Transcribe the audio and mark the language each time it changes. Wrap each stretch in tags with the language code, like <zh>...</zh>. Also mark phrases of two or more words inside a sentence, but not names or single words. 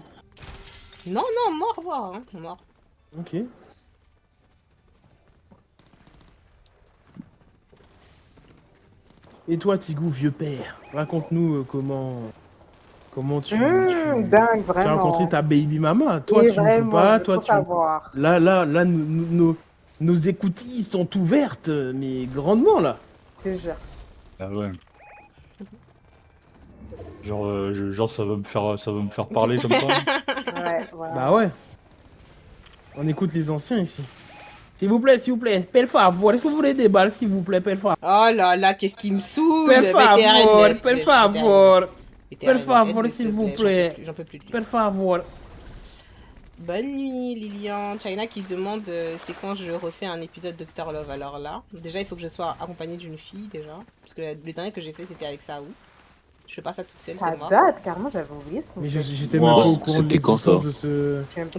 <fr>Non, mort, hein. Mort. Ok. Et toi, Tigou, vieux père, raconte-nous comment tu dingue, tu as vraiment. rencontré ta</fr> <en>baby mama.</en> <fr>Toi, Et tu ne joues vraiment, pas, je toi, veux tu... savoir. Là, nos écoutilles sont ouvertes, mais grandement, là. Je te jure. Ah ouais. Genre ça va me faire parler comme ça. Ouais, voilà. Bah ouais. On écoute les anciens ici. S'il vous plaît,</fr> <ca>per favor,</ca> <fr>est-ce que vous voulez des balles, s'il vous plaît,</fr> <ca>per favor?</ca> <fr>Oh là là, qu'est-ce qui me saoule.</fr> <ca>Per favor, VTRN, per favor. VTRN, Per favor,</ca> <fr>aide-le, s'il te vous plaît, plaît. J'en peux plus de lui.</fr> <ca>Per favor.</ca> <fr>Bonne nuit, Lilian. China qui demande c'est quand je refais un épisode Dr. Love. Alors là, déjà, il faut que je sois accompagnée d'une fille, déjà. Parce que le dernier que j'ai fait, c'était avec Saou. Je fais pas ça toute seule, Ça c'est mort. date, carrément, j'avais oublié ce Mais concept. j'étais même pas au courant de C'était quand ça? l'existence de ce...</fr>